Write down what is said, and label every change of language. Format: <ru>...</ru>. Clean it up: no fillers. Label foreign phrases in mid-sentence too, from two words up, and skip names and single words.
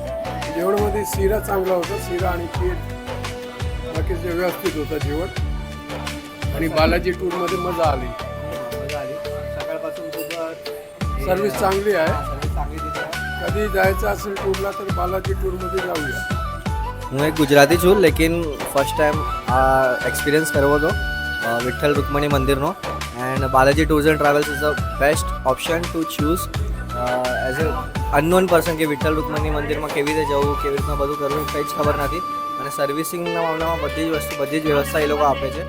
<mr>जेवणामध्ये शिरा चांगला होता. शिरा आणि खीर बाकीचे व्यवस्थित होतं जेवण आणि बालाजी टूरमध्ये मजा आली. सकाळपासून सर्विस चांगली आहे. कधी जायचं असेल टूरला तर बालाजी टूरमध्ये जाऊया.</mr> <gu>હું એક ગુજરાતી છું લેકિન</gu> <en>first time</en> <gu>આ એક્સપિરિયન્સ કરવો હતો વિઠ્ઠલ રૂકમણી મંદિરનો</gu> <en>and Balaji Tours and Travels is the best option to choose as a unknown person</en> <gu>કે વિઠ્ઠલ રૂકમણી મંદિરમાં કેવી રીતે જવું કેવી રીતના બધું કરવું કંઈ જ ખબર નથી અને સર્વિસિંગના મામલામાં બધી જ વસ્તુ બધી જ વ્યવસ્થા એ લોકો આપે છે.</gu>